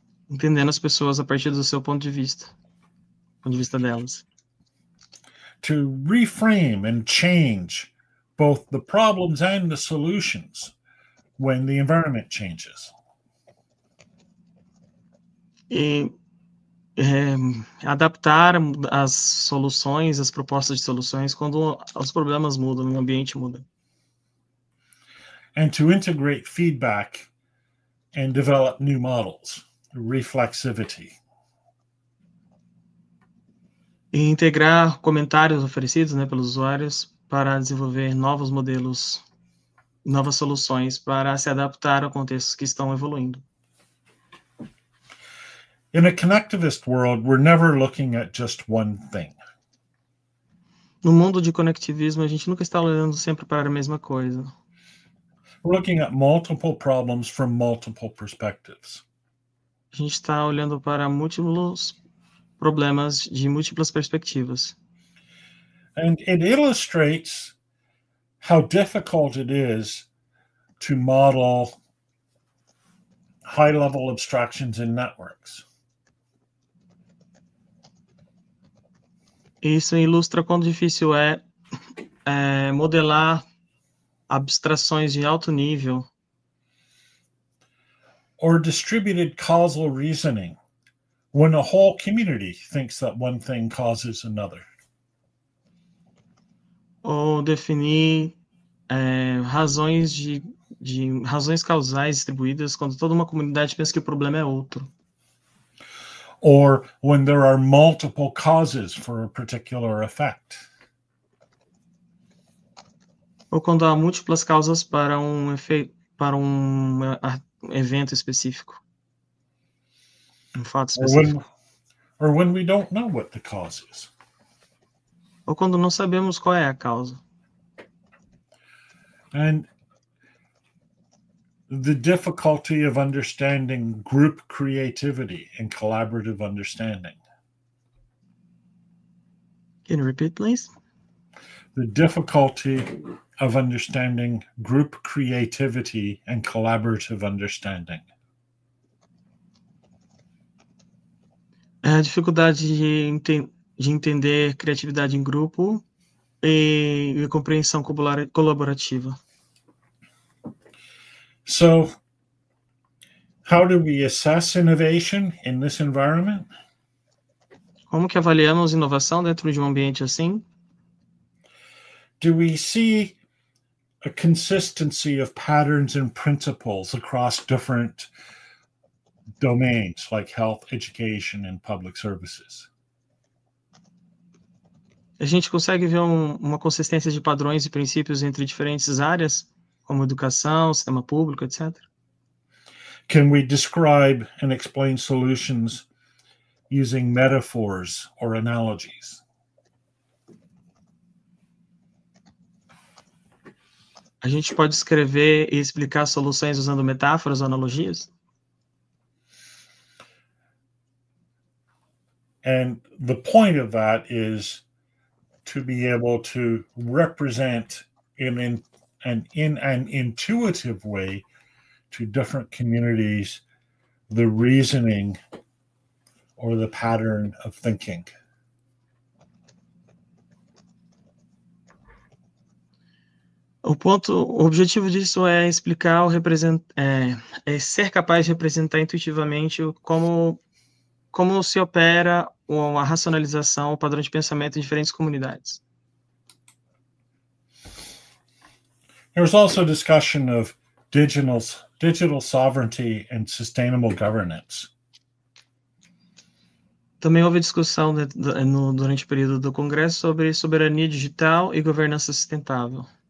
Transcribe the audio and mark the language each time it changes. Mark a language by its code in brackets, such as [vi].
[pt] Entendendo as pessoas a partir do seu ponto de vista delas. [en] To reframe and change both the problems and the solutions when the environment changes. [pt] E adaptar as soluções, as propostas de soluções quando os problemas mudam, o ambiente muda. [en] And to integrate feedback and develop new models, reflexivity. [pt] E integrar comentários oferecidos, né, pelos usuários para desenvolver novos modelos, novas soluções para se adaptar a contextos que estão evoluindo. [en] In a connectivist world, we're never looking at just one thing. [pt] No mundo de conectivismo, a gente nunca está olhando sempre para a mesma coisa. [en] We're looking at multiple problems from multiple perspectives. [pt] A gente está olhando para múltiplos problemas de múltiplas perspectivas. [en] And it illustrates how difficult it is to model high-level abstractions in networks. [pt] Isso ilustra quão difícil é modelar abstrações de alto nível, [en] or distributed causal reasoning when a whole community thinks that one thing causes another. [pt] ou definir razões razões causais distribuídas quando toda uma comunidade pensa que o problema é outro. [en] Or when there are multiple causes for a particular effect. [pt] Ou quando há múltiplas causas para um efeito, para um evento específico, um fato específico. [en] Or when we don't know what the cause is. [pt] Ou quando não sabemos qual é a causa. [en] And the difficulty of understanding group creativity and collaborative understanding. Can you repeat, please? The difficulty of understanding group creativity and collaborative understanding. [pt] A dificuldade de entender criatividade em grupo e compreensão colaborativa. [en] So, how do we assess innovation in this environment? [pt] Como que avaliamos inovação dentro de um ambiente assim? [en] Do we see a consistency of patterns and principles across different domains like health, education, and public services? [pt] A gente consegue ver uma consistência de padrões e princípios entre diferentes áreas, como educação, sistema público, etc. [en] Can we describe and explain solutions using metaphors or analogies? [pt] A gente pode escrever e explicar soluções usando metáforas ou analogias? [en] And the point of that is to be able to represent in an intuitive way to different communities the reasoning or the pattern of thinking. [pt] O objetivo disso é explicar, é ser capaz de representar intuitivamente como se opera a racionalização, o padrão de pensamento em diferentes comunidades. [en] There's also discussion of digital sovereignty and sustainable governance. [pt] Também houve discussão durante o período do Congresso sobre soberania digital e governança sustentável.